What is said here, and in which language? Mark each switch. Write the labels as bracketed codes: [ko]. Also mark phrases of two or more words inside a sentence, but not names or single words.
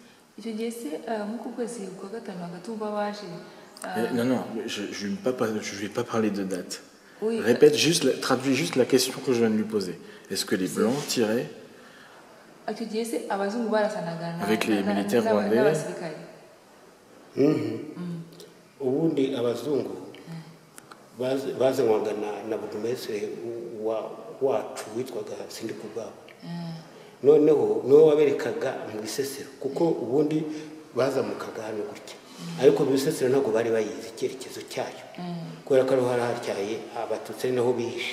[fr] Non, je ne vais pas parler de date. Oui. Répète juste, traduis juste la question que je viens de lui poser. Est-ce que les Blancs tiraient avec les militaires rwandais? [rw] Ubundi abazungu bazanywaga na burugumesitiri wacu witwaga Sindikubwabo. Noneho niwe waberekaga mu Bisesero, kuko ubundi bazamukaga hano gutya, ariko mu Bisesero ntabwo bari bayizi icyerekezo cyayo, kubera ko ariho hari hatyaye abatutsi ari naho bihishe.